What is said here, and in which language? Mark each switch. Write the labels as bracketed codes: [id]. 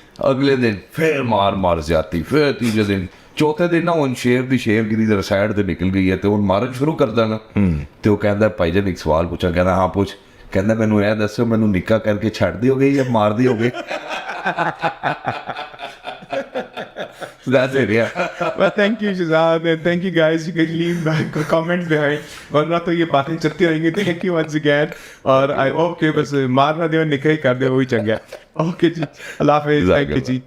[pa] ਅਗਲੇ ਦਿਨ ਫਿਰ ਮਾਰ ਜਾਤੀ, ਫਿਰ ਤੀਜੇ ਦਿਨ, ਚੌਥੇ ਦਿਨ ਨਾ ਹੁਣ ਸ਼ੇਰ ਦੀ ਸ਼ੇਰਗਿਰੀ ਦੇ ਸਾਈਡ ਤੇ ਨਿਕਲ ਗਈ ਹੈ ਤੇ ਹੁਣ ਮਾਰਨ ਸ਼ੁਰੂ ਕਰ ਦਾਂਗਾ। ਤੇ ਉਹ ਕਹਿੰਦਾ ਭਾਈ ਜਾਨ ਇੱਕ ਸਵਾਲ ਪੁੱਛਾਂ। ਕਹਿੰਦਾ ਹਾਂ ਪੁੱਛ। ਕਹਿੰਦਾ ਮੈਨੂੰ ਇਹ ਦੱਸੋ, ਮੈਨੂੰ ਨਿੱਕਾ ਕਰਕੇ ਛੱਡਦੇ ਹੋਗੇ ਜਾਂ ਮਾਰਦੇ ਹੋਗੇ। [en] That's it, yeah. Well, thank you Shahzad, and thank you guys. You can leave back a comment behind. [hi] वरना तो ये बातें चलती रहेंगी। [en] Thank you once again. [hi] और [en] I hope [hi] कि बस मारना दे और निकाह कर दे, वही चंगा। Okay जी, अल्लाह हाफिज़। [en] Thank you [hi] ji.